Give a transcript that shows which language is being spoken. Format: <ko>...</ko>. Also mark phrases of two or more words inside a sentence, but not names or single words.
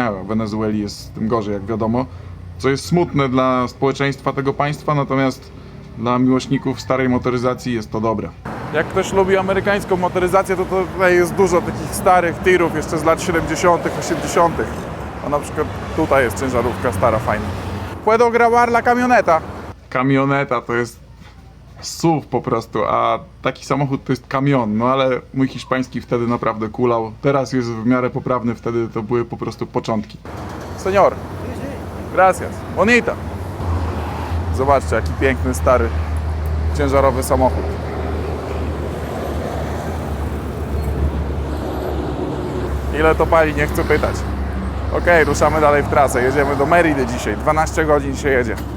<pl>W Wenezueli jest z tym gorzej, jak wiadomo, co jest smutne dla społeczeństwa tego państwa, natomiast dla miłośników starej motoryzacji jest to dobre. Jak ktoś lubi amerykańską motoryzację, to tutaj jest dużo takich starych tirów jeszcze z lat 70., 80. A na przykład tutaj jest ciężarówka stara, fajna.</pl> <es>Puedo grabar la camioneta.</es> <pl>Kamioneta to jest SUV po prostu, a taki samochód to jest kamion, no ale mój hiszpański wtedy naprawdę kulał. Teraz jest w miarę poprawny, wtedy to były po prostu początki.</pl> <es>Senior, gracias, bonita.</es> <pl>Zobaczcie, jaki piękny, stary, ciężarowy samochód. Ile to pali, nie chcę pytać. Okej, ruszamy dalej w trasę, jedziemy do Meridy dzisiaj, 12 godzin się jedzie.</pl>